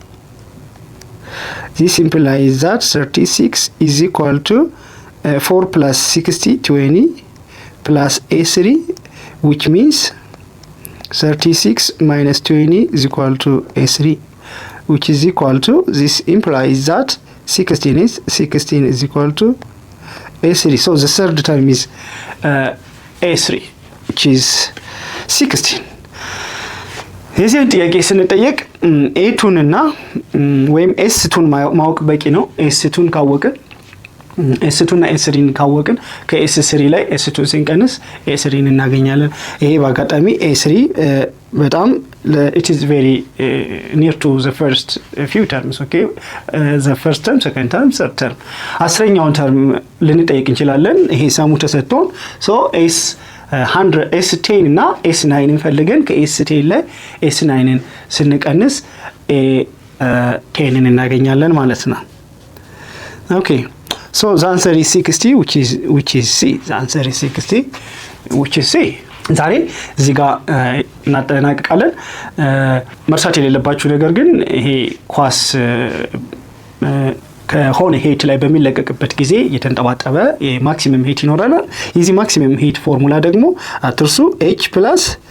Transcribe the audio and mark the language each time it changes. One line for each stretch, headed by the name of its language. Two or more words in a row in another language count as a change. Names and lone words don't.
English: This implies that 36 is equal to 4 plus 60, 20 plus A3, which means 36 minus 20 is equal to A3, which is equal to, this implies that 16 is equal to A3. So the third term is A3, which is 16.
Amharic: የዚህን ጥያቄ ስንጠየቅ ኤቱን እና ወይም ኤስ2ን ማወቅ በቂ ነው። ኤስ2ን ካወቅን ኤስ2 እና ኤስ3ን ካወቅን ከኤስ3 ላይ ኤስ2 ስንቀንስ ኤስ3ን እናገኛለን። ይሄ በአጋጣሚ ኤስ3 በጣም
English: it is very near to the first few terms, okay? The first term, second term, third term.
Amharic: አስረኛውን ተርም ልንጠይቅ እንችላለን። ይሄ ሳሙ ተሰጥቶን so S10 እና S9 እንፈልገን ከS10 ላይ S9ን ስንቀንስ ኬንን እናገኛለን ማለት ነው።
English: okay so the answer is 60 which is C. The answer is 60 which is C.
Amharic: ዛሬ እዚህ ጋር እናጠናቅቃለን። መርሳት የሌለባችሁ ነገር ግን ይሄ ኳስ ከሆነ ሄት ላይ በሚለቀቅበት ጊዜ የተንጠባጠበ የማክሲመም ሄት ይኖራል። የዚህ
English: maximum height
Amharic: ፎርሙላ ደግሞ አትርሱ h +